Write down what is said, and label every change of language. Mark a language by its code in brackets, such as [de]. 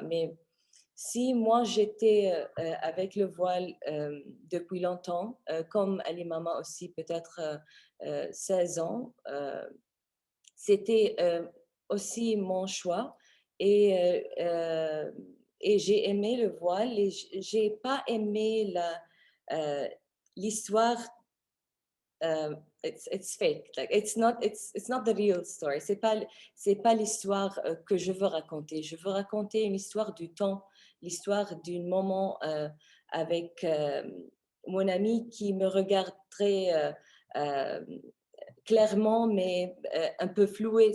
[fr] Mais si moi, j'étais avec le voile depuis longtemps, comme Ali Mama aussi, peut-être 16 ans, c'était aussi mon choix et j'ai aimé le voile et j'ai pas aimé euh, l'histoire. [en] It's fake, like it's not the real story. [fr] C'est pas l'histoire que je veux raconter. Je veux raconter une histoire du temps, l'histoire d'un moment avec mon ami qui me regarde très clairement, mais un peu floué.